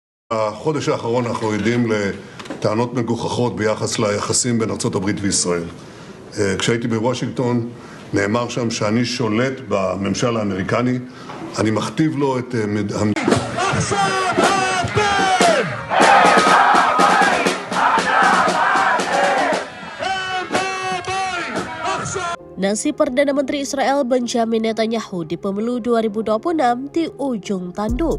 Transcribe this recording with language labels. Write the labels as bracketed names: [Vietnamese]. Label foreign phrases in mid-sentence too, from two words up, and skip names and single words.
[Hebrew] החודש האחרון אנחנו עדים לטענות מגוחכות ביחס ליחסים בין ארצות הברית וישראל. כשהייתי בוושינגטון נאמר שם שאני שולט בממשל האמריקני, אני מכתיב לו את [Indonesian] Nasib Perdana Menteri Israel Benjamin Netanyahu di pemilu 2026 di ujung tanduk.